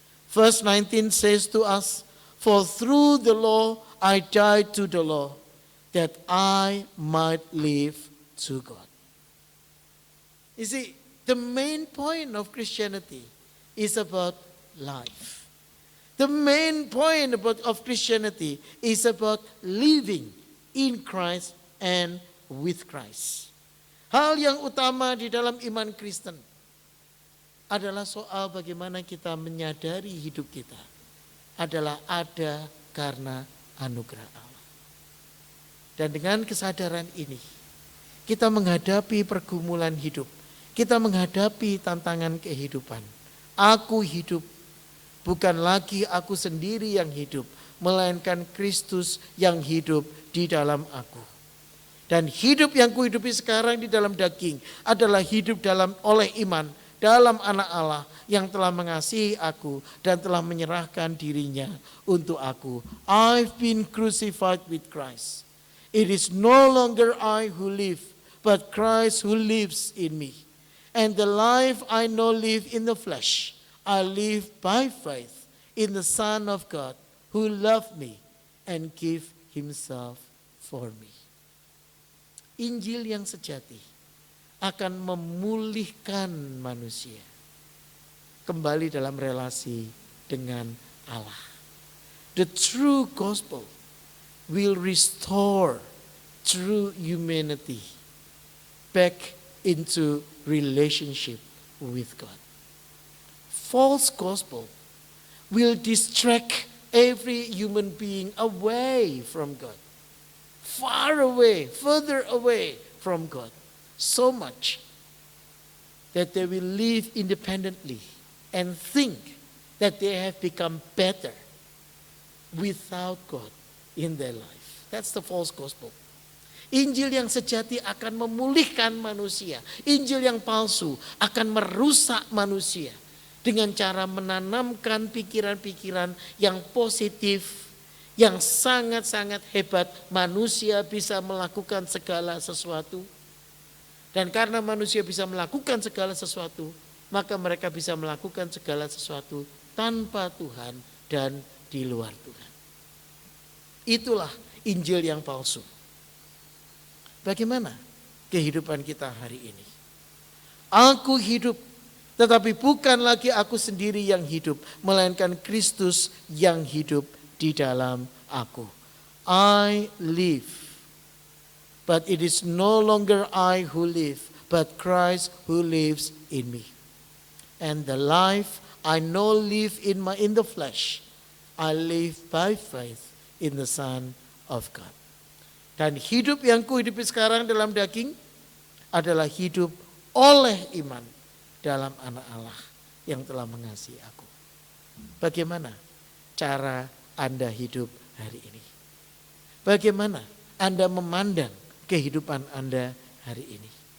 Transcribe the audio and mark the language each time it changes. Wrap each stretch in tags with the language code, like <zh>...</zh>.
<en>Verse 19 says to us, for through the law I died to the law, that I might live to God. You see, the main point of Christianity is about life. The main point of Christianity is about living in Christ and with Christ.</en> <id>Hal yang utama di dalam iman Kristen adalah soal bagaimana kita menyadari hidup kita adalah ada karena anugerah Allah. Dan dengan kesadaran ini, kita menghadapi pergumulan hidup. Kita menghadapi tantangan kehidupan. Aku hidup, bukan lagi aku sendiri yang hidup, melainkan Kristus yang hidup di dalam aku. Dan hidup yang kuhidupi sekarang di dalam daging adalah hidup oleh iman dalam anak Allah yang telah mengasihi aku dan telah menyerahkan dirinya untuk aku.</id> <en>I've been crucified with Christ. It is no longer I who live, but Christ who lives in me. And the life I now live in the flesh, I live by faith in the Son of God who loved me and gave himself for me.</en> <id>Injil yang sejati akan memulihkan manusia kembali dalam relasi dengan Allah.</id> <en>The true gospel will restore true humanity back into relationship with God. False gospel will distract every human being away from God. Far away, further away from God. So much that they will live independently and think that they have become better without God in their life. That's the false gospel.</en> <id>Injil yang sejati akan memulihkan manusia. Injil yang palsu akan merusak manusia dengan cara menanamkan pikiran-pikiran yang positif, yang sangat-sangat hebat. Manusia bisa melakukan segala sesuatu. Dan karena manusia bisa melakukan segala sesuatu, maka mereka bisa melakukan segala sesuatu tanpa Tuhan dan di luar Tuhan. Itulah Injil yang palsu. Bagaimana kehidupan kita hari ini? Aku hidup, tetapi bukan lagi aku sendiri yang hidup, melainkan Kristus yang hidup di dalam aku.</id> <en>I live, but it is no longer I who live, but Christ who lives in me. And the life I now live in the flesh, I live by faith in the Son of God.</en> <id>Dan hidup yang kuhidupi sekarang dalam daging adalah hidup oleh iman dalam Anak Allah yang telah mengasihi aku. Bagaimana cara Anda hidup hari ini? Bagaimana Anda memandang kehidupan Anda hari ini?</id>